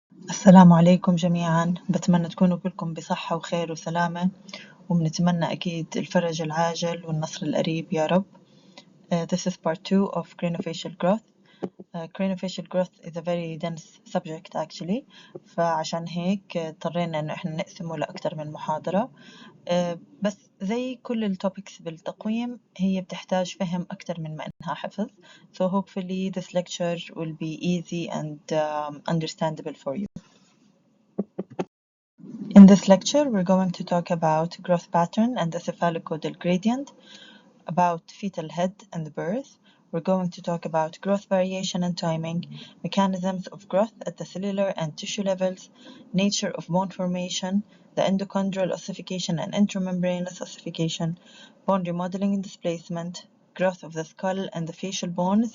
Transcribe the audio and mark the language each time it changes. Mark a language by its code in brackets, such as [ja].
[ar] السلام عليكم جميعا، بتمنى تكونوا كلكم بصحة وخير وسلامة، وبنتمنى أكيد الفرج العاجل والنصر القريب يا رب. [en] This is part 2 of craniofacial growth. Craniofacial growth is a very dense subject actually، [ar] فعشان هيك اضطرينا إنه إحنا نقسمه لأكثر من محاضرة. بس زي كل التوبكس بالتقويم هي بتحتاج فهم أكثر من ما إنها حفظ. [en] So hopefully this lecture will be easy and understandable for you. In this lecture, we're going to talk about growth pattern and the cephalocaudal gradient, about fetal head and birth. We're going to talk about growth variation and timing, mechanisms of growth at the cellular and tissue levels, nature of bone formation, the endochondral ossification and intramembranous ossification, bone remodeling and displacement, growth of the skull and the facial bones.